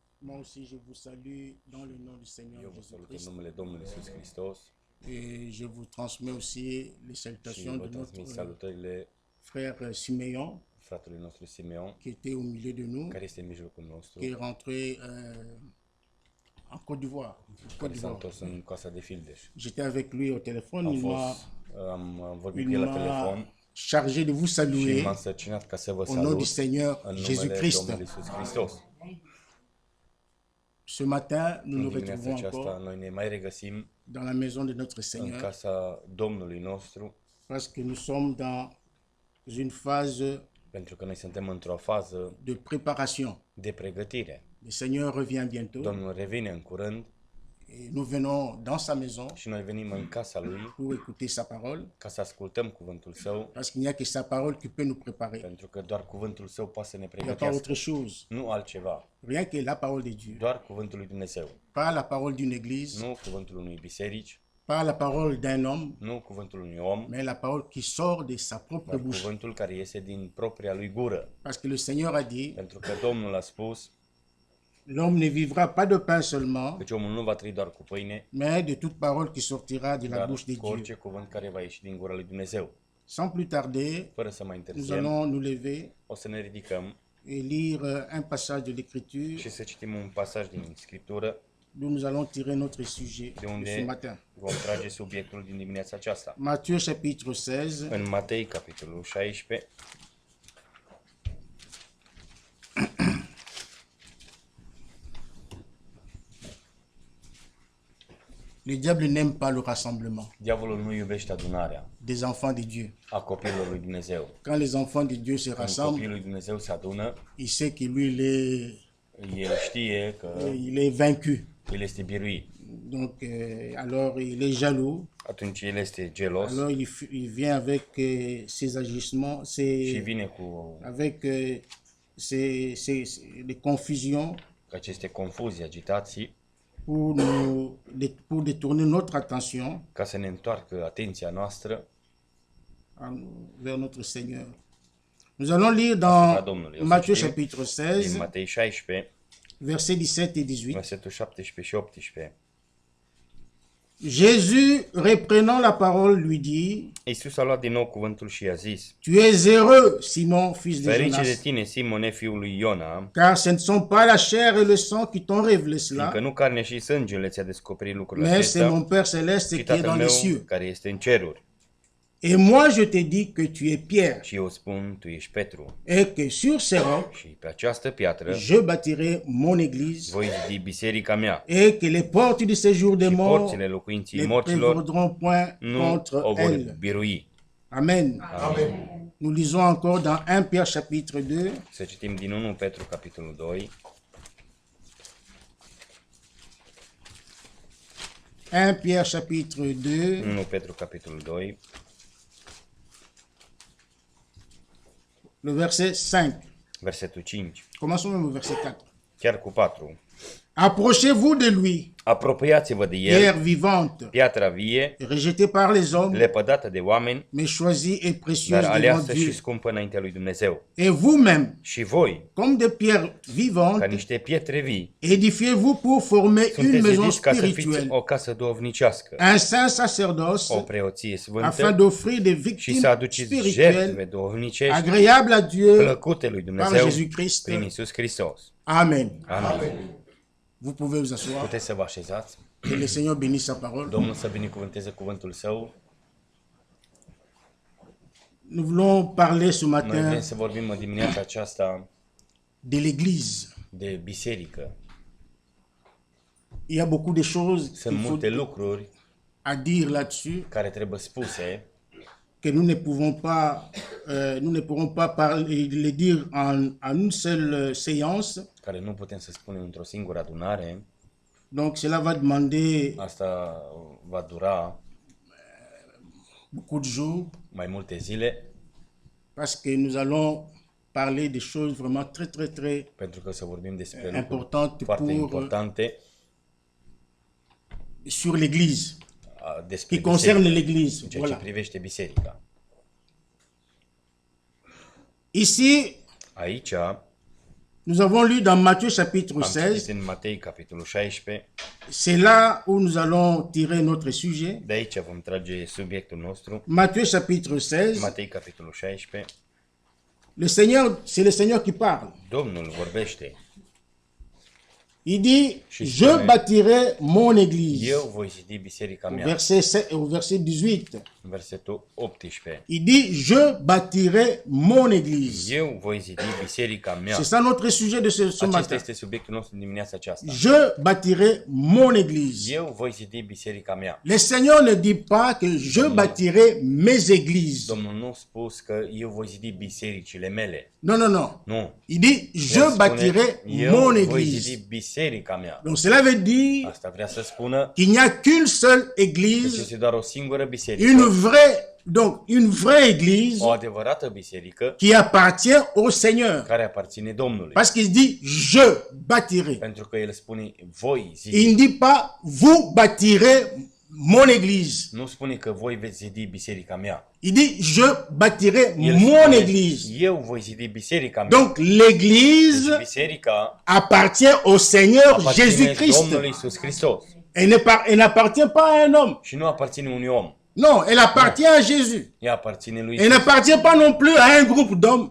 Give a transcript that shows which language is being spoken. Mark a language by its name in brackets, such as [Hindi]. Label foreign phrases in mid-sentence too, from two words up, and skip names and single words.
[French] Moi aussi, je vous salue dans le nom du Seigneur [Romanian] Eu vă salut în [French] Jésus-Christ [Romanian] numele Domnului Iisus Hristos [French] et je vous transmets aussi les [Romanian] și [French] salutations [Romanian] vă [French] de notre [Romanian] transmit salutările [French] frère Siméon [Romanian] fratelui nostru Simeon, [French] qui était au milieu de nous, [Romanian] care este în mijlocul nostru, [French] qui est rentré en Côte d'Ivoire. [Romanian] care s-a întors în Casa de Fildeș. [French] J'étais avec lui au téléphone, [Romanian] Am vorbit [French] il [Romanian] cu el la [French] m'a [Romanian] telefon [French] chargé de vous [Romanian] și [French] saluer [Romanian] m-a însărcinat ca să vă [French] au nom du [Romanian] salut [French] Seigneur [Romanian] în numele [French] Jésus-Christ. [Romanian] Domnului Iisus Hristos. [French] Ce matin, nous [Romanian] În [French] nous [Romanian] dimineața [French] retrouvons [Romanian] aceasta [French] encore [Romanian] noi ne mai regăsim [French] dans la maison de notre [Romanian] în [French] Seigneur [Romanian] casa Domnului nostru, [French] parce que nous sommes dans une phase [Romanian] pentru că noi suntem într-o fază [French] de préparation. [Romanian] de pregătire. [French] Le Seigneur revient bientôt [Romanian] Domnul revine în curând [French] et nous venons dans sa maison [Romanian] și noi venim în casa Lui [French] pour écouter sa parole [Romanian] ca să ascultăm cuvântul Său, [French] parce qu'il n'y a que sa parole qui peut nous préparer. [Romanian] pentru că doar cuvântul Său poate să ne [French] Il n'y a pas autre [Romanian] pregătească, [French] chose, [Romanian] nu altceva, [French] rien que la parole de Dieu. [Romanian] doar cuvântul lui Dumnezeu, [French] Pas la parole d'une église, [Romanian] nu cuvântul unui biserici, [French] pas la parole d'un homme, [Romanian] nu cuvântul unui om, [French] mais la parole qui sort de sa propre [Romanian] dar [French] bouche. [Romanian] cuvântul care iese din propria lui gură. [French] Parce que le Seigneur a dit, [Romanian] Pentru că Domnul a spus [French] l'homme ne vivra pas de pain seulement, [Romanian] că omul nu va trăi doar cu pâine, [French] mais de toute parole qui sortira de la [Romanian] dar [French] bouche de [Romanian] cu [French] Dieu. [Romanian] orice cuvânt care va ieși din gura lui Dumnezeu. [French] Sans plus tarder, [Romanian] Fără să mai [French] nous [Romanian] întârziem, [French] allons nous lever [Romanian] o să ne ridicăm [French] et lire un passage de l'Écriture [Romanian] și să citim un pasaj din Scriptură, [French] d'où nous allons tirer notre sujet [Romanian] de [French] de ce [Romanian] unde [French] matin. [Romanian] vom trage subiectul din dimineața aceasta. [French] Matthieu chapitre 16, [Romanian] În Matei, capitolul 16, [French] le diable n'aime pas le rassemblement [Romanian] diavolul nu iubește adunarea [French] des enfants de Dieu. [Romanian] a copiilor lui Dumnezeu. [French] Quand les enfants de Dieu se [Romanian] Când [French] rassemblent, [Romanian] copiii lui Dumnezeu se adună, [French] il sait que lui, [Romanian] el știe că [French] il est vaincu. [Romanian] el este biruit. [French] Donc, alors il est jaloux. [Romanian] Atunci el este gelos [French] Alors il vient avec ses agissements, [Romanian] și vine cu [French] avec des confusions [Romanian] aceste confuzii, agitații, [French] pour détourner notre attention [Romanian] ca să ne întoarcă atenția noastră [French] vers notre Seigneur. Nous allons lire [Romanian] asupra [French] dans [Romanian] Domnului. O să [French] Matthieu [Romanian] citim [French] chapitre [Romanian] din [French] 16, [Romanian] Matei 16, [French] versets 17 et 18. [Romanian] versetul 17 și 18. [French] Jésus, reprenant la parole, lui dit, [Romanian] Iisus a luat din nou cuvântul și i-a zis: [French] tu es heureux, Simon, fils de [Romanian] Ferice de [French] Jonas, [Romanian] tine, Simone, fiul lui Iona, [French] car ce ne sont pas la chair et le sang qui t'ont révélé [Romanian] fiindcă [French] cela, [Romanian] nu carne și sângele ți-a descoperit lucrurile [French] mais c'est [Romanian] acestea, [French] mon Père céleste [Romanian] ci [French] qui est [Romanian] Tatăl [French] dans [Romanian] meu [French] les cieux. [Romanian] care este în ceruri. [French] Et moi, je te dis que tu es Pierre, [Romanian] Și eu spun, tu ești Petru, [French] et que sur ces rocs, [Romanian] și pe această piatră [French] je bâtirai mon église, [Romanian] voi zidi biserica mea, [French] et que les portes du séjour des [Romanian] și [French] morts [Romanian] porțile locuinții [French] ne [Romanian] morților [French] prévaudront point [Romanian] nu [French] contre [Romanian] o vor [French] elles. [Romanian] birui. [French] Amen. Nous lisons encore dans 1 Pierre chapitre 2, [Romanian] Să citim din 1 Petru, capitolul 2, [French] 1 Pierre chapitre 2, [Romanian] 1 Petru, capitolul 2, [French] le verset 5. [Romanian] versetul 5, [French] Commençons même au verset 4. [Romanian] chiar cu 4. [French] Approchez-vous de lui, [Romanian] Apropiați-vă de [French] pierre [Romanian] el, [French] vivante, [Romanian] piatra vie, [French] rejetée par les hommes, [Romanian] lepădată de oameni, [French] mais choisie et précieuse [Romanian] dar [French] devant [Romanian] aleasă și [French] Dieu. [Romanian] scumpă înaintea lui Dumnezeu. [French] Et vous-même, [Romanian] Și voi, [French] comme des pierres [Romanian] ca [French] vivantes, [Romanian] niște pietre vii, [French] édifiez-vous pour former une [Romanian] sunteți [French] maison [Romanian] zidiți ca să fiți [French] spirituelle, [Romanian] o casă duhovnicească, [French] un saint sacerdoce, [Romanian] o preoție [French] afin [Romanian] sfântă [French] d'offrir des [Romanian] și să [French] victimes [Romanian] aduceți jertfe [French] spirituelles [Romanian] duhovnicești [French] agréables à Dieu [Romanian] plăcute lui [French] par [Romanian] Dumnezeu [French] Jésus-Christ. [Romanian] prin Iisus Hristos. [French] Amen. [Romanian] Amin. [French] Vous pouvez vous asseoir. [Romanian] Puteți să vă așezați. [French] Que le Seigneur bénisse sa parole. [Romanian] Domnul să binecuvânteze cuvântul Său. [French] Nous voulons parler ce [Romanian] Noi [French] matin [Romanian] vrem să vorbim în dimineața aceasta [French] de l'Église. [Romanian] de biserică. [French] Il y a beaucoup de choses [Romanian] Sunt [French] qu'il [Romanian] multe [French] faut [Romanian] lucruri [French] à dire là-dessus [Romanian] care trebuie spuse, [French] que nous ne pouvons pas, nous ne pourrons pas parler, les dire en une seule séance. [Romanian] care nu putem să spunem într-o singură adunare. [French] Donc cela va demander [Romanian] Asta va dura [French] beaucoup de jours [Romanian] mai multe zile, [French] parce que nous allons parler des choses vraiment très [Romanian] pentru că să vorbim despre lucruri [French] importantes [Romanian] foarte [French] pour, [Romanian] importante [French] sur l'Église, [Romanian] despre [French] qui concerne [Romanian] biserică, [French] l'Église. [Romanian] în ceea ce [French] Voilà. [Romanian] privește biserica. [French] Ici, [Romanian] Aici [French] Nous avons lu dans Matthieu chapitre [Romanian] Am [French] 16. [Romanian] citit în Matei, capitolul 16. [French] C'est là où nous allons tirer notre sujet. [Romanian] De aici vom trage subiectul nostru. [French] Matthieu chapitre 16. [Romanian] Matei, capitolul 16. [French] Le Seigneur, c'est le Seigneur qui parle. [Romanian] Domnul vorbește. [French] Il dit, [Romanian] Și [French] je [Romanian] spune, [French] bâtirai mon église. [Romanian] eu voi zidi biserica mea. [French] Au verset 18. [Romanian] Versetul 18. [French] Il dit, je bâtirai mon église. [Romanian] Eu voi zidi biserica mea. [French] C'est ça notre sujet de ce [Romanian] Acesta [French] matin. [Romanian] este subiectul nostru dimineața aceasta. [French] Je bâtirai mon église. [Romanian] Eu voi zidi biserica mea. [French] Le Seigneur ne dit pas que je bâtirai mes églises. [Romanian] Domnul nu a spus că eu voi zidi bisericile mele. [French] Non, non, non. [Romanian] Nu. [French] Il dit, [Romanian] El [French] je [Romanian] spune, [French] bâtirai [Romanian] eu [French] mon [Romanian] voi [French] église. [Romanian] zidi biserica mea. [French] Donc cela veut dire [Romanian] Asta vrea să spună [French] qu'il n'y a qu'une seule [Romanian] că [French] église, [Romanian] este doar o singură [French] une [Romanian] biserică, [French] une vraie église [Romanian] o adevărată biserică [French] qui appartient au Seigneur. [Romanian] care aparține Domnului. [French] Parce qu'il dit, je bâtirai. [Romanian] Pentru că El spune voi [French] Il [Romanian] zidi. [French] ne dit pas, vous bâtirez mon église. [Romanian] Nu spune că voi veți zidi biserica mea. [French] Il dit, je bâtirai [Romanian] El [French] mon [Romanian] spune, [French] église. [Romanian] eu voi zidi biserica mea. [French] Donc l'église [Romanian] Deci biserica [French] appartient au Seigneur [Romanian] aparține [French] Jésus-Christ. [Romanian] Domnului Iisus Hristos. [French] Elle n'appartient pas à un homme. [Romanian] Și nu aparține unui om. [French] Non, elle appartient à Jésus. [Romanian] Ea aparține lui [French] Elle [Romanian] Iisus. [French] n'appartient pas non plus à un groupe d'hommes.